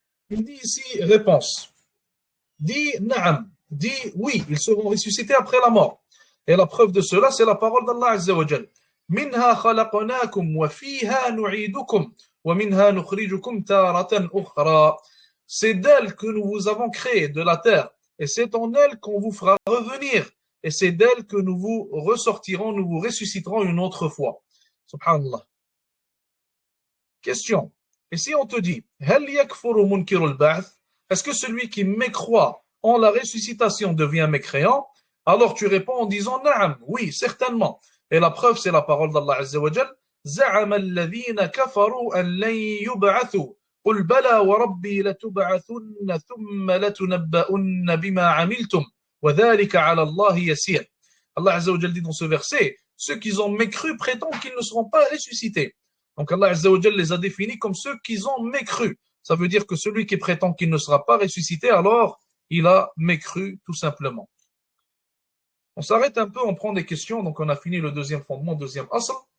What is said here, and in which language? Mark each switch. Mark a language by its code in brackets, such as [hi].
[fr] Il dit ici, réponse. Dit na'am, dit oui, ils seront ressuscités après la mort. Et la preuve de cela, c'est la parole d'Allah Azza wa Jal. [ar] منها خلقناكم وفيها نعيدكم ومنها نخرجكم تارة أخرى. [fr] C'est d'elle que nous vous avons créé, de la terre. Et c'est en elle qu'on vous fera revenir. Et c'est d'elle que nous vous ressortirons, nous vous ressusciterons une autre fois. Subhanallah. Question. Et si on te dit, [ar] هل يكفر منكر البعث? [fr] Est-ce que celui qui mécroit en la ressuscitation devient mécréant? Alors tu réponds en disant, نعم, oui, certainement. Et la preuve, c'est la parole d'Allah Azza wa Jal. [ar] زعم الذين كفروا أن لن يبعثوا قل بلى وربي لتبعثن ثم لتنبؤن بما عملتم وذلك على الله يسير. [fr] Allah Azza wa Jal dit dans ce verset, ceux qui ont mécru prétendent qu'ils ne seront pas ressuscités. Donc Allah Azza wa Jal les a définis comme ceux qui ont mécru. Ça veut dire que celui qui prétend qu'il ne sera pas ressuscité, alors il a mécru tout simplement. On s'arrête un peu, on prend des questions. Donc on a fini le deuxième fondement, deuxième asl.